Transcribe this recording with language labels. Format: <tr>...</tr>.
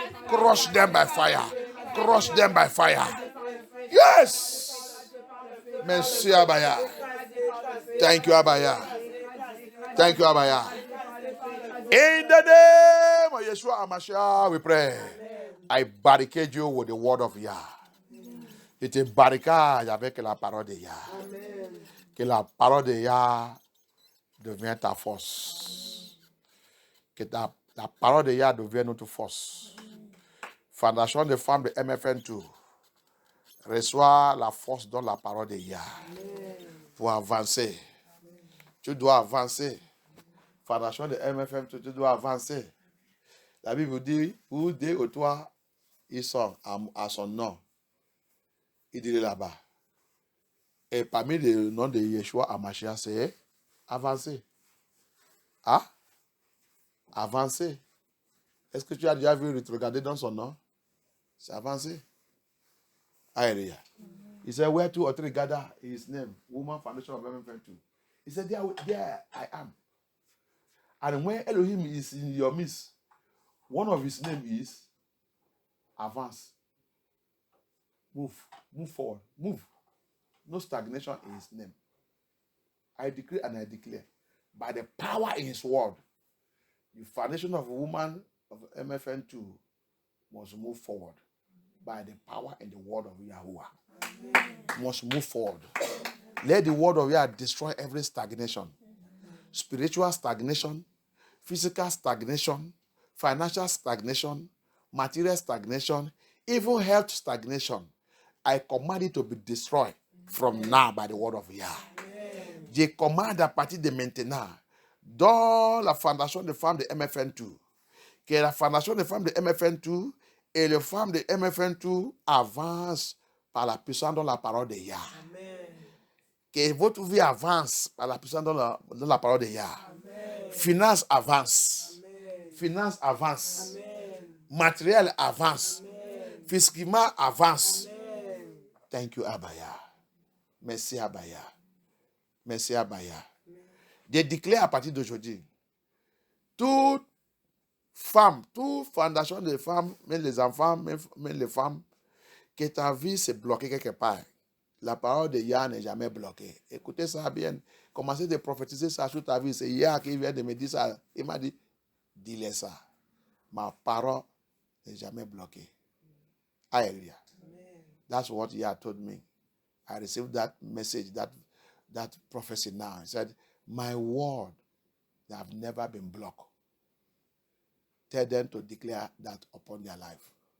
<en>Crush them by fire. Crush them by fire. Yes.</en> <fr>Merci Abaya.</fr> <en>Thank you, Abaya. Thank you, Abaya. In the name of Yeshua HaMashiach, we pray. I barricade you with the word of Yah.</en> <fr>Je te barricade avec la parole de Yah. Que la parole de Yah devienne ta force. Que la parole de Yah devienne notre force. Fondation de femmes de MFN2. Reçois la force dans la parole de Yah. Pour avancer. Tu dois avancer. Fondation de MFN2, tu dois avancer. La Bible dit, où deux ou trois, ils sont à son nom. Il dit là-bas. Et parmi les noms de Yeshua HaMashiach, c'est avancer. Ah? Avancer. Est-ce que tu as déjà vu regarder dans son nom? C'est avancer. Hallelujah.</fr> <en>He said, where two or three gather his name, Woman Foundation of MFN2. He said, there I am. And when Elohim is in your midst, one of his name is advance. Move forward. Move. No stagnation in his name. I decree and I declare, by the power in his word, the foundation of a woman of MFN2 must move forward by the power and the word of Yahuwah. Must move forward. Let the word of Yah destroy every stagnation. Spiritual stagnation, physical stagnation, financial stagnation, material stagnation, even health stagnation. I command it to be destroyed from now by the word of Yah.</en> <fr>Je commande à partir de maintenant, dans la fondation des femmes de MFN2, que la fondation des femmes de MFN2 et les femmes de MFN2 avancent par la puissance dans la parole de Yah. Amen. Que votre vie avance par la puissance dans la parole de Yah. Amen. Finance avance. Amen. Finance avance. Amen. Matériel avance. Amen. Physiquement avance. Amen.</fr> <en>Thank you, Abaya.</en> <fr>Merci, Abaya. Merci, Abaya. Je déclare à partir d'aujourd'hui, toute femme, toute fondation de femmes, même les enfants, même les femmes, que ta vie s'est bloquée quelque part. La parole de Yah n'est jamais bloquée. Écoutez ça bien. Commencez de prophétiser ça sur ta vie. C'est Yah qui vient de me dire ça. Il m'a dit, dis-le ça. Ma parole n'est jamais bloquée.</fr> <en>Hallelujah. That's what Yah told me. I received that message, that prophecy now. He said, my word that have never been blocked. Tell them to declare that upon their life.</en>